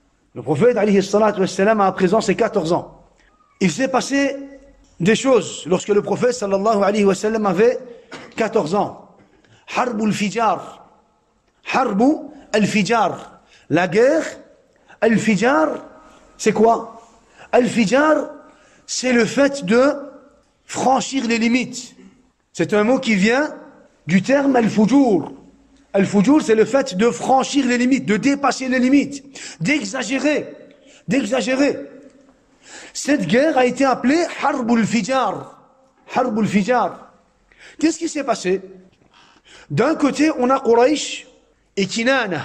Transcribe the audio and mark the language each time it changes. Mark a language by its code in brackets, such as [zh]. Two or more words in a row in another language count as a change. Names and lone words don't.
[fr] Le prophète [ar] عليه الصلاة والسلام [fr] a à présent ses 14 ans. Il s'est passé des choses lorsque le prophète [ar] صلى الله عليه وسلم [fr] avait 14 ans. Harbu al-Fijar. Harbu al-Fijar. La guerre, al-Fijar, c'est quoi? Al-Fijar, c'est le fait de franchir les limites. C'est un mot qui vient du terme al-Fujur. Al-Fujur, c'est le fait de franchir les limites, de dépasser les limites, d'exagérer, d'exagérer. Cette guerre a été appelée Harbul Fijar. Harbul Fijar. Qu'est-ce qui s'est passé? D'un côté, on a Quraysh et Kinana.